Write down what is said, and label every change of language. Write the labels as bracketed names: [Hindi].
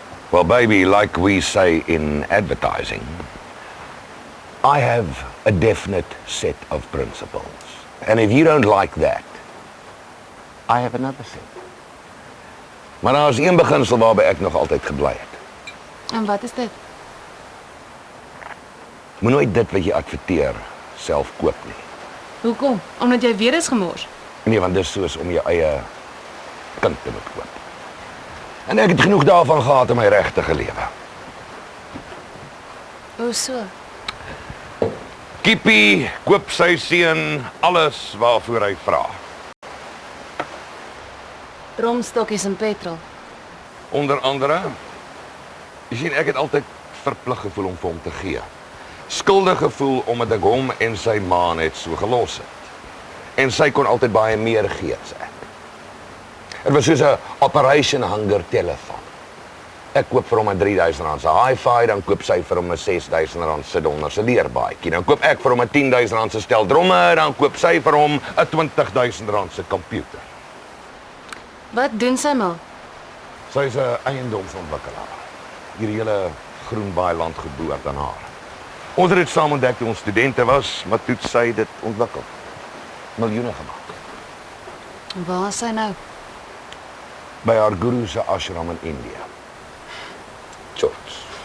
[English] Well, baby, like we say in advertising, I have a definite set of principles. And if you don't like that, I have another set. [Afrikaans] Maar daar is een beginsel waarby ek nog altyd gebly het. En wat is dit? Moet nooit dit wat jy adverteer self koop nie. Hoekom? Omdat jy weer is gemors. Nee, want dis soos om jou eie kind te moet koop. En ek het genoeg daarvan gehad in my regtige lewe. Hoe so? Kippie koop sy seun alles waarvoor hy vra. Dromstokkies en petrol. Onder andere, jy sien, ek het altyd verplig gevoel om vir hom te gee. Skuldig gevoel omdat ek hom en sy ma net so gelos het. En sy kon altyd baie meer gee as ek. Het was soos 'n Operation Hunger telefoon. Ek koop vir hom 'n R3000 se hi-fi, dan koop sy vir hom 'n R6000 se donder se leerbaadjie. Dan koop ek vir hom 'n R10000 se stel dromme, dan koop sy vir hom 'n R20000 se komputer. Wat doen sy mal? Sy is 'n eiendomsontwikkelaar. Hierdie hele Groenbaai-land geboord aan haar. Ons het dit saam ontdek toe ons studente was, maar toe het sy dit ontwikkel. Miljoene gemaak. Waar is sy nou? By haar guru se ashram in India. George.